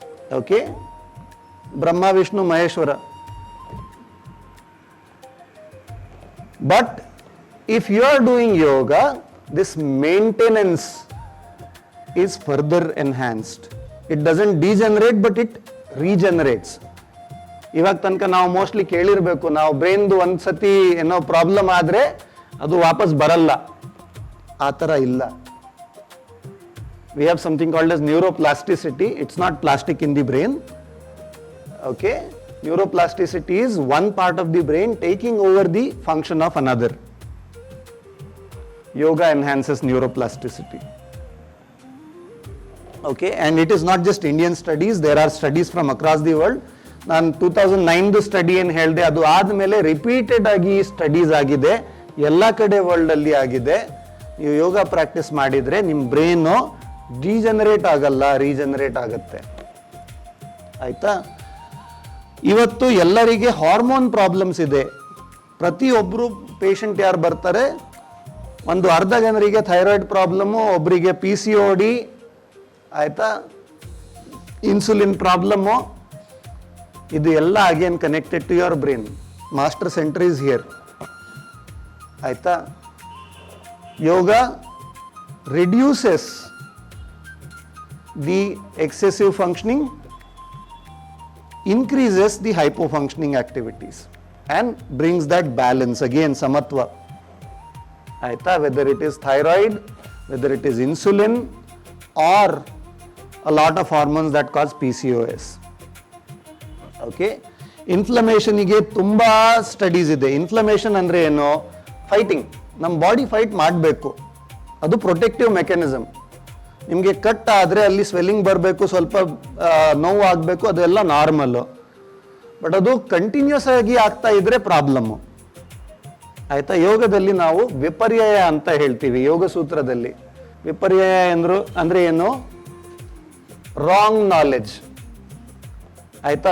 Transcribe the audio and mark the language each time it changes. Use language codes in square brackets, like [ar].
[en] Okay, Brahma, Vishnu, Maheshwara. But if you are doing yoga, this maintenance is further enhanced. It doesn't degenerate, but it regenerates. [kn] ಇವಾಗ ತನಕ ನಾವು mostly ಕೇಳಿರ್ಬೇಕು, ನಾವು ಬ್ರೈನ್ದು ಒಂದ್ಸತಿ ಏನೋ problem ಆದ್ರೆ ಅದು ವಾಪಸ್ ಬರಲ್ಲ. ಆ ಥರ ಇಲ್ಲ. [en] We have something called as neuroplasticity. It's not plastic in the brain. Okay? Neuroplasticity is one part of the brain taking over the function of another. Yoga enhances neuroplasticity. Okay? And it is not just Indian studies. There are studies from across the world. [kn] ನಾನು 2009 study ಏನು ಹೇಳಿದೆ, ಅದು ಆದಮೇಲೆ repeated ಆಗಿ studies ಆಗಿದೆ, ಎಲ್ಲ ಕಡೆ ವರ್ಲ್ಡಲ್ಲಿ ಆಗಿದೆ. ನೀವು ಯೋಗ ಪ್ರಾಕ್ಟೀಸ್ ಮಾಡಿದರೆ ನಿಮ್ಮ ಬ್ರೈನು ಡಿಜನರೇಟ್ ಆಗಲ್ಲ, ರೀಜನರೇಟ್ ಆಗುತ್ತೆ. ಆಯ್ತಾ? ಇವತ್ತು ಎಲ್ಲರಿಗೆ ಹಾರ್ಮೋನ್ ಪ್ರಾಬ್ಲಮ್ಸ್ ಇದೆ. ಪ್ರತಿಯೊಬ್ಬರು ಪೇಷಂಟ್ ಯಾರು ಬರ್ತಾರೆ, ಒಂದು ಅರ್ಧ ಜನರಿಗೆ ಥೈರಾಯ್ಡ್ ಪ್ರಾಬ್ಲಮ್ಮು, ಒಬ್ಬರಿಗೆ PCOD, ಆಯ್ತಾ, ಇನ್ಸುಲಿನ್ ಪ್ರಾಬ್ಲಮ್ಮು. ಇದು ಎಲ್ಲ [en] Again connected to your brain. Master centre is here. [kn] ಆಯ್ತಾ? [en] Yoga reduces the excessive functioning, increases the hypofunctioning activities and brings that balance, again samatva. [kn] Aita, [en] whether it is thyroid, whether it is insulin, or a lot of hormones that cause PCOS. Okay? [kn] Inflammation ige tumba studies ide. Inflammation andre eno? Fighting. Nam body fight ಮಾಡಬೇಕು. ಅದು protective mechanism. ನಿಮಗೆ cut ಆದರೆ ಅಲ್ಲಿ swelling ಬರಬೇಕು, ಸ್ವಲ್ಪ ನೋವು ಆಗಬೇಕು, ಅದೆಲ್ಲ ನಾರ್ಮಲ್ಲು. ಬಟ್ ಅದು ಕಂಟಿನ್ಯೂಸ್ ಆಗಿ ಆಗ್ತಾ ಇದ್ರೆ ಪ್ರಾಬ್ಲಮ್ಮು. ಆಯ್ತಾ? ಯೋಗದಲ್ಲಿ ನಾವು ವಿಪರ್ಯಯ ಅಂತ ಹೇಳ್ತೀವಿ. ಯೋಗ ಸೂತ್ರದಲ್ಲಿ ವಿಪರ್ಯಯ ಅಂದ್ರೆ ಏನು? [en] Wrong knowledge. [kn] ಆಯ್ತಾ?